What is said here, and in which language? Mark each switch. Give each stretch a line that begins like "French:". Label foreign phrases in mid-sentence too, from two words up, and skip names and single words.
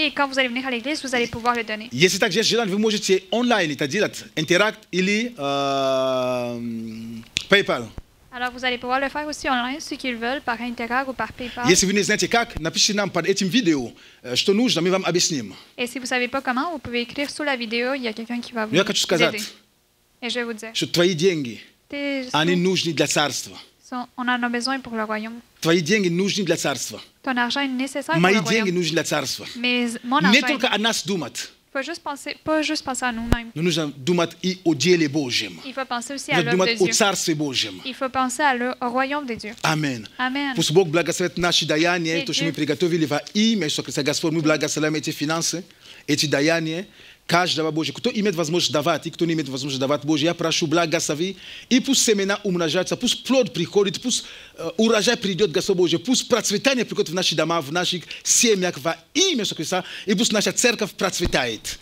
French: Et quand vous allez venir à l'église, vous allez pouvoir le donner.
Russian: Если также есть желание, вы можете онлайн это делать. Интеракт или PayPal.
French: Alors, vous allez pouvoir le faire aussi online, ceux qui le veulent, par Interact ou par PayPal.
Russian: Если вы не знаете как, напишите нам под этим видео, что нужно, мы вам объясним.
French: Et si vous ne savez pas comment, vous pouvez écrire sous la vidéo, il y a quelqu'un qui va vous
Russian: Я хочу сказать,
French: aider. Et je vais vous dire,
Russian: что твои деньги,
French: tes
Russian: они
French: sous
Russian: нужны для царства.
French: on en a besoin pour le royaume.
Russian: Твои деньги нужны для царства.
French: Ton argent est nécessaire pour
Russian: Мои
French: le
Russian: деньги
French: royaume.
Russian: нужны для царства.
French: Mais mon
Russian: Не
French: argent,
Russian: только о нас думать,
French: il faut juste penser, pas juste penser à nous-mêmes.
Russian: но нужно думать и о деле Божьем.
French: Il faut penser aussi à
Russian: Нужно
French: l'œuvre de
Russian: думать о
French: Dieu.
Russian: Царстве Божьем.
French: Il faut penser au royaume de Dieu.
Russian: Аминь.
French: Amen.
Russian: Пусть Бог благословит наши даяния, И то, что
French: Dieu.
Russian: мы приготовили во имя Иисуса Христа. Господь, мы благословляем эти финансы, эти даяния, каждого Божьего. Кто имеет возможность давать, и кто не имеет возможность давать, Боже, я прошу, благослови, и пусть семена умножаются, пусть плод приходит, пусть урожай придет, Господь Божий, пусть процветание приходит в наши дома, в наших семьях во имя Иисуса Христа, и пусть наша церковь процветает.